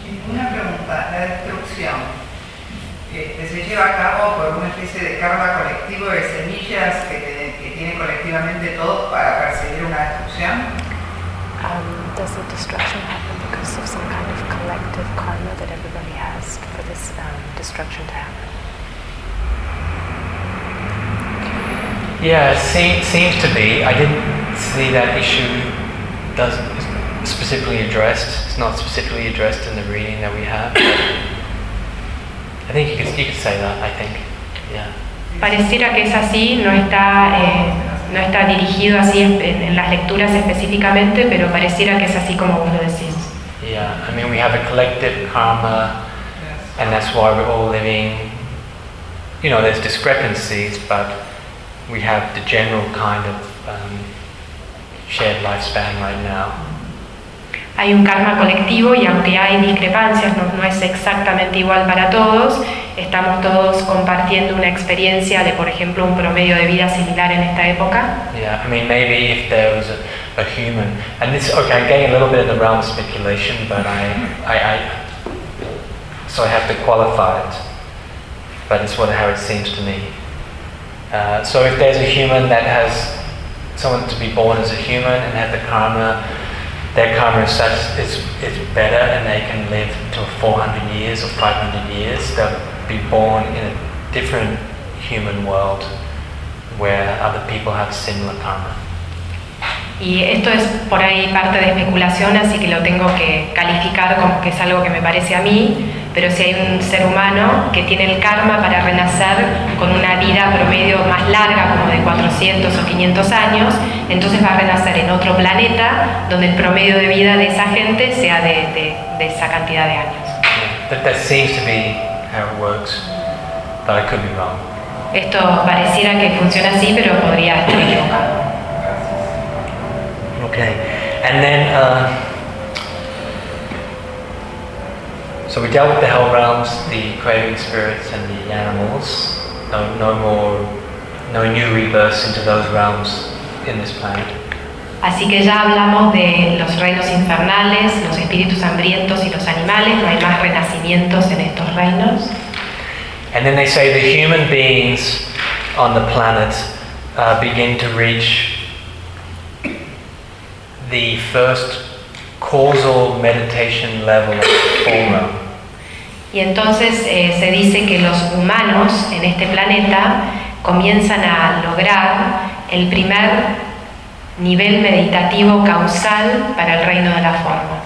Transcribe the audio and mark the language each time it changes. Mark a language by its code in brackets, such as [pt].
[es] Una pregunta, la destrucción que se lleva a cabo por una especie de karma colectivo de semillas que tiene colectivamente todo para perseguir una destrucción. [en] Does the destruction happen because of some kind of collective karma that everybody has for this destruction to happen? Yeah, seems to be. I didn't see that issue. It's not specifically addressed in the reading that we have. I think you could say that. I think, yeah. [es] Pareciera que es así, no está dirigido así en las lecturas específicamente, pero pareciera que es así como vos lo decís. [en] Yeah, I mean we have a collective karma, and that's why we're all living. You know, there's discrepancies, but we have the general kind of shared lifespan right now. [es] Hay un karma colectivo y aunque hay discrepancias, no es exactamente igual para todos. Estamos todos compartiendo una experiencia de, por ejemplo, un promedio de vida similar en esta época. [en] Yeah, I mean maybe if there was a human, and this okay, I'm getting a little bit in the realm of speculation, but I have to qualify it. But it's how it seems to me. So if there's a human that has someone to be born as a human and have the karma, their karma is such it's better and they can live to 400 years or 500 years, they'll be born in a different human world where other people have similar karma. [es] Y esto es por ahí parte de especulación, así que lo tengo que calificar como que es algo que me parece a mí, pero si hay un ser humano que tiene el karma para renacer con una vida promedio más larga, como de 400 o 500 años, entonces va a renacer en otro planeta donde el promedio de vida de esa gente sea de esa cantidad de años. [en] But that seems to be how it works, but I could be wrong. [es] Esto pareciera que funciona así, pero podría estar equivocado. [en] Okay, and then so we dealt with the hell realms, the craving spirits, and the animals. No new rebirths into those realms in this planet. [es] Así que ya hablamos de los reinos infernales, los espíritus hambrientos y los animales. No hay más renacimientos en estos reinos. [en] And then they say the human beings on the planet begin to reach the first causal meditation level of the form realm. [es] Y entonces se dice que los humanos en este planeta comienzan a lograr el primer nivel meditativo causal para el reino de la forma.